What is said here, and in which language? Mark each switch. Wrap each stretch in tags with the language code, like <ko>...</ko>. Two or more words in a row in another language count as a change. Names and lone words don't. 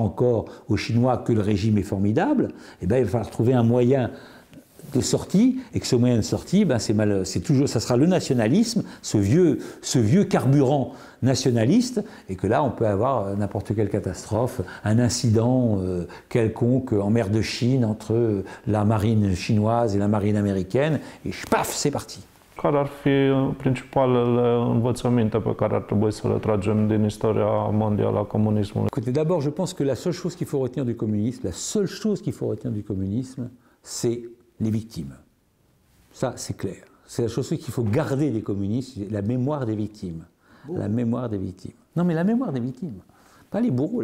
<fr>encore aux Chinois que le régime est formidable, eh bien, il va falloir trouver un moyen de sortie, et que ce moyen de sortie, ben ça sera le nationalisme, ce vieux carburant nationaliste, et que là on peut avoir n'importe quelle catastrophe, un incident quelconque en mer de Chine entre la marine chinoise et la marine américaine, et paf, c'est parti.</fr> <ro>Care ar fi principalele învățăminte pe care ar trebui să le tragem din istoria mondială a comunismului?</ro> <fr>Écoutez, d'abord, je pense que la seule chose qu'il faut retenir du communisme, c'est les victimes. Ça, c'est clair. C'est la chose qu'il faut garder des communistes, la mémoire des victimes. La mémoire des victimes. Non, mais la mémoire des victimes. Pas les bourreaux.</fr>